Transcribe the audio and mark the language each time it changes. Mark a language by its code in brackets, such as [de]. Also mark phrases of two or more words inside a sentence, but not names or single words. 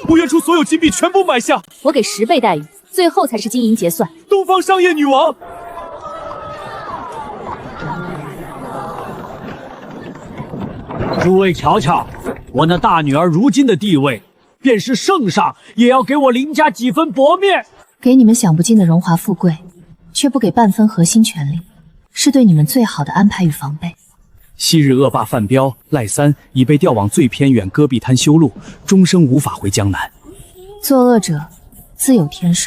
[zh] 我願出所有金幣全部買下。我給10倍待遇，最後才是金銀結算。東方商業女王。諸位瞧瞧，我那大女兒如今的地位，便是圣上也要給我林家幾分薄面。給你們享不盡的榮華富貴，卻不給半分核心權力，是對你們最好的安排與防備。昔日惡霸范彪、賴三已被調往最偏遠戈壁灘修路，終生無法回江南。作惡者自有天收。